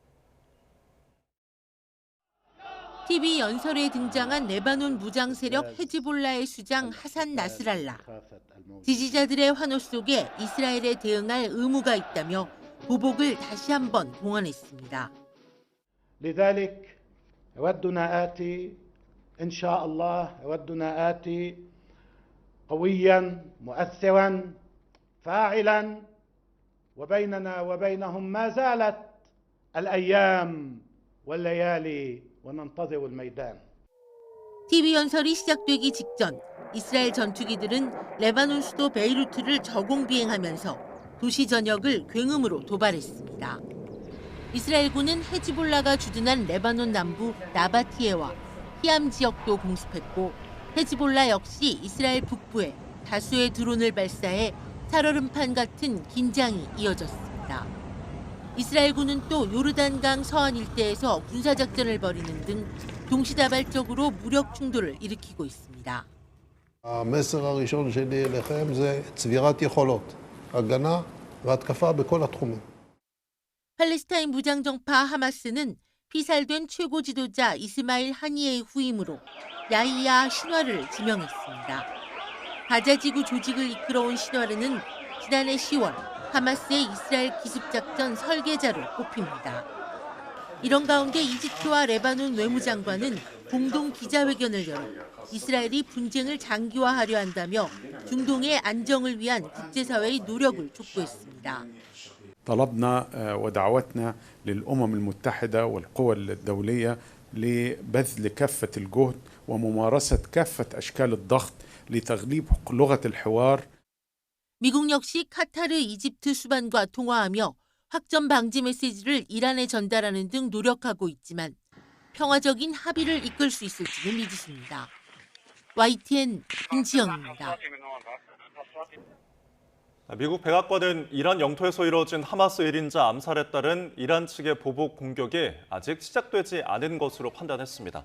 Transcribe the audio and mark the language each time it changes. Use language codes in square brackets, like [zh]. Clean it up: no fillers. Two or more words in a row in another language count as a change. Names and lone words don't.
[ko] TV 연설에 등장한 레바논 무장 세력 헤즈볼라의 수장 하산 나스랄라. 지지자들의 환호 속에 이스라엘에 대응할 의무가 있다며 보복을 다시 한번 공언했습니다. [ar] لذلك يودنا آتي إن شاء الله يودنا آتي قويا مؤثرا فاعلا وبيننا وبينهم ما زالت الأيام والليالي وننتظر الميدان. [ko] TV 연설이 시작되기 직전 이스라엘 전투기들은 레바논 수도 베이루트를 저공 비행하면서 도시 전역을 굉음으로 도발했습니다. 이스라엘군은 헤즈볼라가 주둔한 레바논 남부 나바티에와 히암 지역도 공습했고 헤즈볼라 역시 이스라엘 북부에 다수의 드론을 발사해 살얼음판 같은 긴장이 이어졌습니다. 이스라엘군은 또 요르단강 서안 일대에서 군사작전을 벌이는 등 동시다발적으로 무력 충돌을 일으키고 있습니다. [he] המסר הראשון שלי אליכם זה צבירת יכולות, הגנה והתקפה בכל התחומים. [ko] 팔레스타인 무장정파 하마스는 피살된 최고 지도자 이스마일 하니의 후임으로 야히야 신와르를 지명했습니다. 가자지구 조직을 이끌어온 신와르는 지난해 10월 하마스의 이스라엘 기습작전 설계자로 꼽힙니다. 이런 가운데 이집트와 레바논 외무장관은 공동 기자회견을 열어 이스라엘이 분쟁을 장기화하려 한다며 중동의 안정을 위한 국제사회의 노력을 촉구했습니다. [ar] طلبنا ودعوتنا للأمم المتحدة والقوى الدولية لبذل كافة الجهد وممارسة كافة أشكال الضغط لتغليب لغة الحوار. [ko] 미국 역시 카타르, 이집트 수반과 통화하며 확전 방지 메시지를 이란에 전달하는 등 노력하고 있지만 평화적인 합의를 이끌 수 있을지는 미지수입니다. YTN 김지영입니다. 미국 백악관은 이란 영토에서 이뤄진 하마스 1인자 암살에 따른 이란 측의 보복 공격이 아직 시작되지 않은 것으로 판단했습니다.